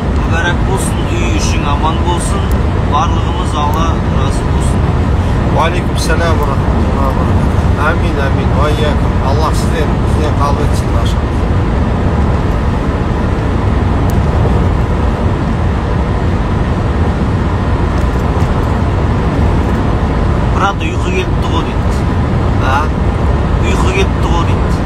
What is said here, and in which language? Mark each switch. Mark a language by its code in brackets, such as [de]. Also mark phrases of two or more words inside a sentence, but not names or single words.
[kk] мүбәрәк болсын, үй ішің аман болсын, барлығымыз Алла разы болсын. [ar] وعليكم السلام ورحمة الله وبركاته. آمين، آمين. وإياكم. [kk] Аллах сізден қабыл етсін нашым. Брат, ұйқы келіпті ғой дейді. А? Ұйқы келіпті ғой дейді.